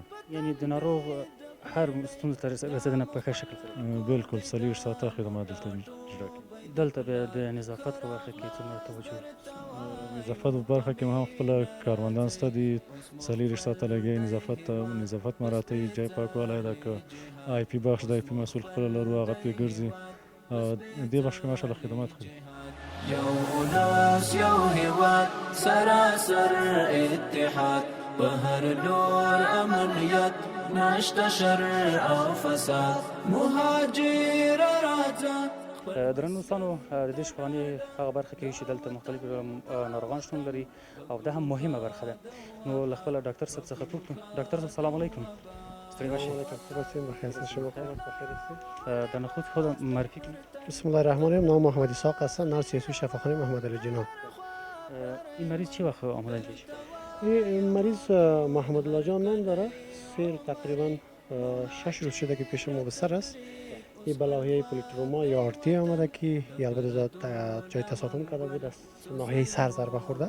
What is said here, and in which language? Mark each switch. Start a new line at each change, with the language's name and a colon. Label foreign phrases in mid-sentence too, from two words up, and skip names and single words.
Pashto: یعنې د ناروغ هر ستونزې ته رسېدنه په ښه شکل سره؟ بالکل 40 ساعته خدمات دلته اجرا کوي. دلته بیا د نظافت په برخه کې څومره توجه؟ نظافت په برخه کې هم خپله کارمندان شته دي، 40 ساعته لګوي نظافت مراعاتوي، جای پاکوالی ده، که IP بخش د IP مسؤل خپله لرو هغه پرې ګرځي. دې بخش کې ماشاءالله خدمات ښه دي. یو ولس یو هیواد سراسر اتحاد په هر لور امنیت نشته شر او فساد. مهاجر راځه درنو دوستانو د دې شپانې هغه برخه کې چې دلته مختلف ناروغان شتون لري او دا هم مهمه برخه ده. نو له خپل ډاکټر صاحب څخه پوښتنه. ډاکټر صاحب سلام علیکم. ستړي مشي. د نخود
Persian: خود معرفی کنید.
Arabic: بسم الله الرحمن الرحیم.
Persian: نام محمد اسحاق هستم، نرس یسوع شفاخانه محمد علی جناح. این مریض چه وقت آمدن پیش؟ این مریض محمد الله جان نام داره. سیر تقریبا 6 روز شده که پیش ما بستر است. این بلاهیه پولیتروما یا آرتی آمده که البته جای تصادم کرده بود، از ناحیه سر ضربه خورده.